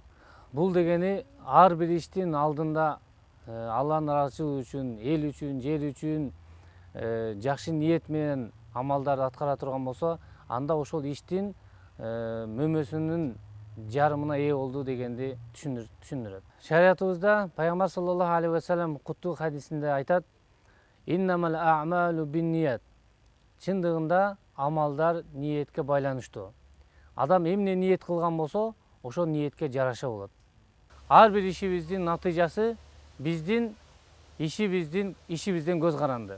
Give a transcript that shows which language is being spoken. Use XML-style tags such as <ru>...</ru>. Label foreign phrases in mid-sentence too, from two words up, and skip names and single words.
<ky>Бул дегени ар бир иштин алдында Алланын ыраазычылыгы үчүн, эл үчүн, жер үчүн жакшы ниет менен амалдарды аткара турган болсо, анда ошол иштин мөмөсүнүн жарымына ээ болду дегенди түшүндүрөт. Шариятыбызда пайгамбар</ky> <ar>صلى الله عليه وسلم</ar> <ky>куттуу хадисинде айтат:</ky> <ar>"إنما الأعمال بالنيات".</ar> <ky>Чындыгында амалдар ниетке байланыштуу. Адам эмне ниет кылган болсо, ошол ниетке жараша болот. Ар бир ишибиздин натыйжасы биздин ишибизден көз каранды.</ky>